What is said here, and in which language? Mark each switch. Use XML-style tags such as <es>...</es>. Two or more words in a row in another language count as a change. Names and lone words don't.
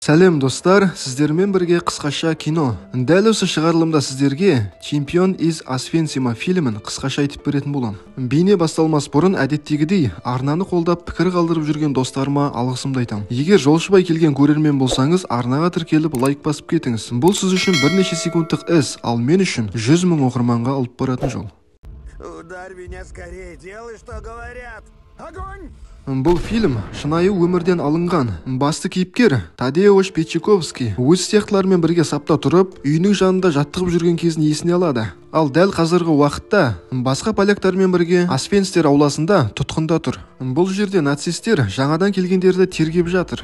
<kk>Сәлем достар, сіздермен бірге қысқаша кино. Дәл осы шығарылымда сіздерге Чемпион из Освенцима фильмін қысқаша айтып беретін болам. Бейне басталмас бұрын әдеттегідей арнаны қолдап пікір қалдырып жүрген достарыма алғысымды айтам. Егер жолшыбай келген көрермен болсаңыз, арнаға тіркеліп лайк басып кетіңіз. Бұл сіз үшін бірнеше секундтық іс, ал мен үшін 100 000 оқырманға алып баратын жол.</kk> <ru>Ударь меня скорее, делай, что говорят. Огонь!</ru> <kk>Бұл фильм шынайы өмірден алынған. Басты кейіпкер Тадеуш Петчаковский өз сияқтыларымен бірге сапта тұрып, үйінің жанында жаттығып жүрген кезін есіне алады. Ал дәл қазіргі уақытта басқа поляктармен бірге Освенцим ауласында тұтқында тұр. Бұл жерде нацистер жаңадан келгендерді тергеп жатыр.</kk>